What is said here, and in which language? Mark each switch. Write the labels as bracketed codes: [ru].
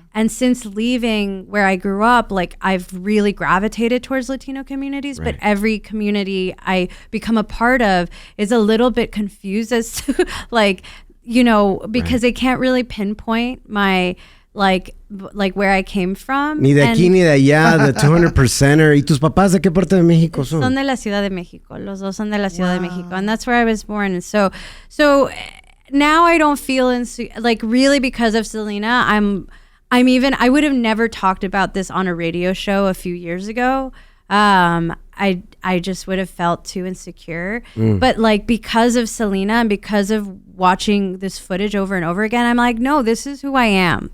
[en] And since leaving where I grew up, like, I've really gravitated towards Latino communities, but every community I become a part of is a little bit confused as to, like, because they can't really pinpoint my, like where I came from. [es] Ni de aquí ni de allá, [en] the 200%er. [es] ¿Y tus papás de qué parte de México son? Son de la Ciudad de México. Los dos son de la Ciudad de México. [en] And that's where I was born. And so now I don't feel like, really, because of Selena, I would have never talked about this on a radio show a few years ago. I just would have felt too insecure. But like, because of Selena and because of watching this footage over and over again, I'm like, no, this is who I am.